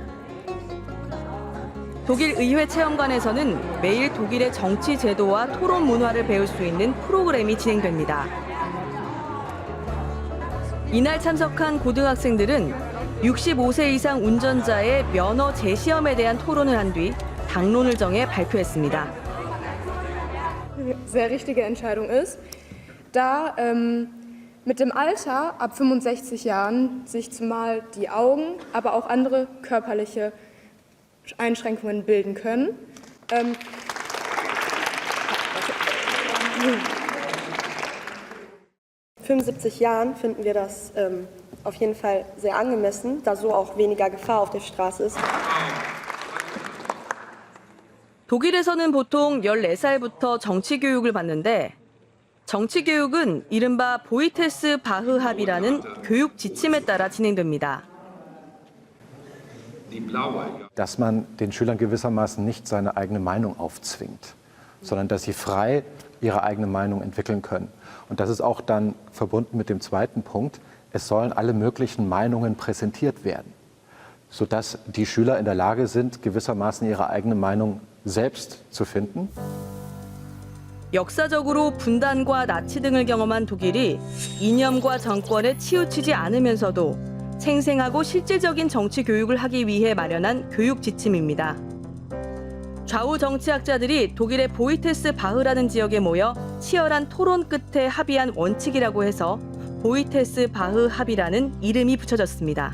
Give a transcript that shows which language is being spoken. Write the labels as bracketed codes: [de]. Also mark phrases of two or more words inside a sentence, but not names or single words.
[ko] 독일 의회 체험관에서는 매일 독일의 정치 제도와 토론 문화를 배울 수 있는 프로그램이 진행됩니다. 이날 참석한 고등학생들은 65세 이상 운전자의 면허 재시험에 대한 토론을 한 뒤 당론을 정해 발표했습니다. [de] Sehr richtige Entscheidung ist, da mit dem Alter ab 65 Jahren sich zumal die Augen, aber auch andere körperliche Einschränkungen bilden können. 75 Jahren finden wir das auf jeden Fall sehr angemessen, da so auch weniger Gefahr auf der Straße ist. [ko] 독일에서는 보통 14살부터 정치 교육을 받는데 정치 교육은 이른바 보이테스 바흐 합의라는 교육 지침에 따라 진행됩니다. [de] Dass man den Schülern gewissermaßen nicht seine eigene Meinung aufzwingt, sondern dass sie frei ihre eigene Meinung entwickeln können. Und das ist auch dann verbunden mit dem zweiten Punkt, es sollen alle möglichen Meinungen präsentiert werden, sodass die Schüler in der Lage sind, gewissermaßen ihre eigene Meinung selbst zu finden. [ko] 역사적으로 분단과 나치 등을 경험한 독일이 이념과 정권에 치우치지 않으면서도 생생하고 실질적인 정치 교육을 하기 위해 마련한 교육 지침입니다. 좌우 정치학자들이 독일의 보이테스 바흐라는 지역에 모여 치열한 토론 끝에 합의한 원칙이라고 해서 보이테스 바흐 합의라는 이름이 붙여졌습니다.